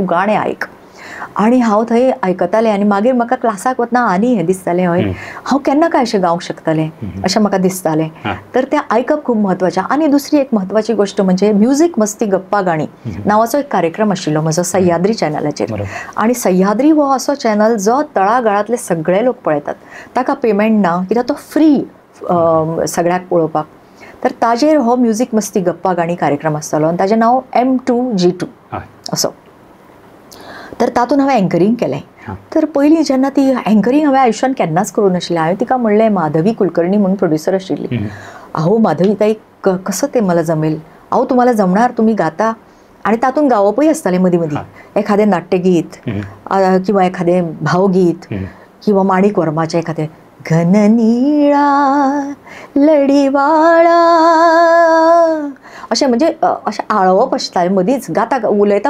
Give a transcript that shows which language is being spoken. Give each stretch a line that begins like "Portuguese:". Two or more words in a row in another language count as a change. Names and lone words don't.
Konkani: गाणें आयक आनी हांव थंय आयकतालें आनी मागीर म्हाका क्लासाक वतना आनी हें दिसतालें हय हांव केन्ना काय अशें गावंक शकतलें अशें म्हाका दिसतालें तर तें आयकप खूब म्हत्वाचें आनी दुसरी एक म्हत्वाची गोश्ट म्हणजे म्युजीक मस्ती गप्पा गाणी नांवाचो एक कार्यक्रम आशिल्लो म्हजो सह्याद्री चॅनलाचेर आनी सह्याद्री हो असो चॅनल जो तळागाळांतले सगळे लोक पळयतात ताका पेमेंट ना कित्याक तो फ्री सगळ्याक पळोवपाक तर ताजेर हो म्युजीक मस्ती गप्पा गाणी कार्यक्रम आसतालो आनी ताजें नांव M2G2 असो तर तातूंत हांवें एंकरींग केलें तर पयलीं जेन्ना ती एंकरींग हांवें आयुश्यान केन्नाच करूं नाशिल्लें हांवें तिका म्हणलें माधवी कुलकर्णी म्हणून प्रोड्युसर आशिल्ली
Marathi: अहो माधवी ताई कसं ते मला जमेल अहो तुम्हाला जमणार तुम्ही गाता आणि
Konkani: तातूंत गावपूय आसतालें मदीं मदीं एखादें नाट्यगीत किंवा एखादें भावगीत किंवा माणिक वर्माचें एखादें घन निळा लढीवाळा अशें म्हणजे अशें आळवप आसतालें मदींच गाता उलयता